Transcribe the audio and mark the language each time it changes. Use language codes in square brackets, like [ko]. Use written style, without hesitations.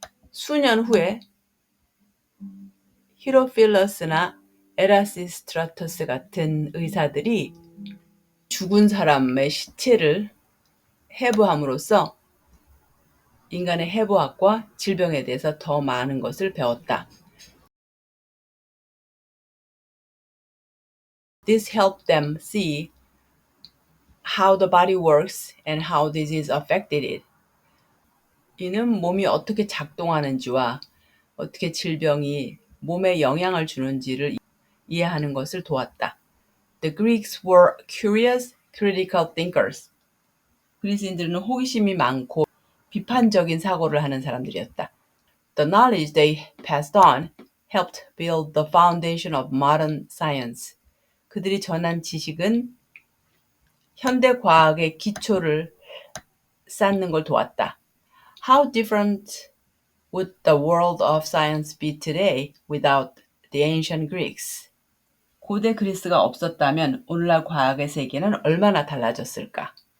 [ko] 수년 후에 히로필러스나 에라시스트라터스 같은 의사들이 죽은 사람의 시체를 해부함으로써 인간의 해부학과 질병에 대해서 더 많은 것을 배웠다. [en] This helped them see how the body works and how disease affected it. [ko] 이는 몸이 어떻게 작동하는지와 어떻게 질병이 몸에 영향을 주는지를 이해하는 것을 도왔다. [en] The Greeks were curious, critical thinkers. [ko] 그리스인들은 호기심이 많고 비판적인 사고를 하는 사람들이었다. [en] The knowledge they passed on helped build the foundation of modern science. [ko] 그들이 전한 지식은 현대 과학의 기초를 쌓는 걸 도왔다. [en] How different would the world of science be today without the ancient Greeks? [ko] 고대 그리스가 없었다면 오늘날 과학의 세계는 얼마나 달라졌을까?